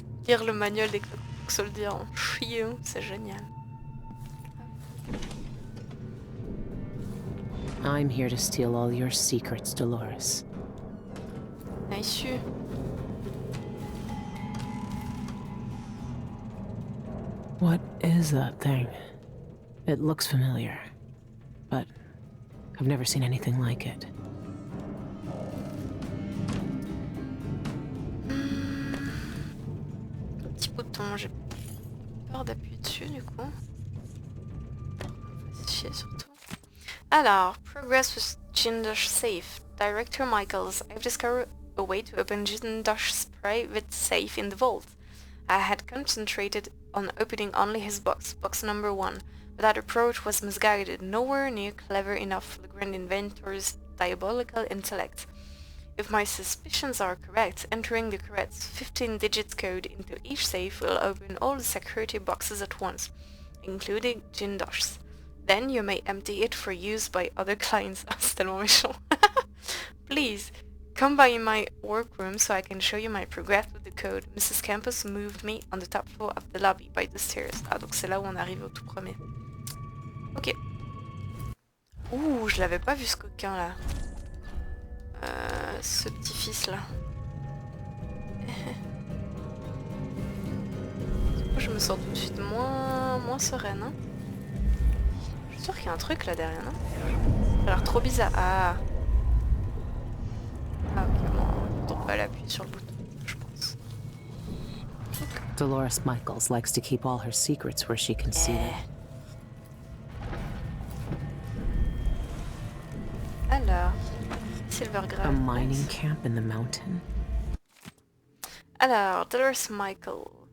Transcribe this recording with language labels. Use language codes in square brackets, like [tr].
[fr] Lire le manuel des soldiers en chiant, c'est génial. [en] I'm here to steal all your secrets, Dolores. Nice. What is that thing? It looks familiar, but I've never seen anything like it. [fr] Un petit bouton, j'ai peur d'appuyer dessus du coup. On va se chier surtout. [en] Alors, progress with Jindosh safe. Director Michaels, I've discovered a way to open Jindosh's private safe in the vault. I had concentrated on opening only his box number 1, but that approach was misguided, nowhere near clever enough for the Grand Inventor's diabolical intellect. If my suspicions are correct, entering the correct 15-digit code into each safe will open all the security boxes at once, including Jindosh's. Then you may empty it for use by other clients. [fr] C'est tellement méchant. [en] Please, come by my workroom so I can show you my progress with the code. Mrs. Campus moved me on the top floor of the lobby by the stairs. [fr] Ah, donc c'est là où on arrive au tout premier. Ok. Ouh, je l'avais pas vu ce coquin là. Ce petit-fils là. Je me sens tout de suite moins sereine. Hein. Je suis sûre qu'il y a un truc là derrière, non? Ça a l'air trop bizarre. Ah. Ah ok, bon, on peut aller appuyer sur le bouton, je pense. [en] Okay. Dolores Michaels likes to keep all her secrets where she can see them. [fr] Alors, Silvergrave. [en] A mining camp in the mountain? [fr] Alors, Dolores Michaels.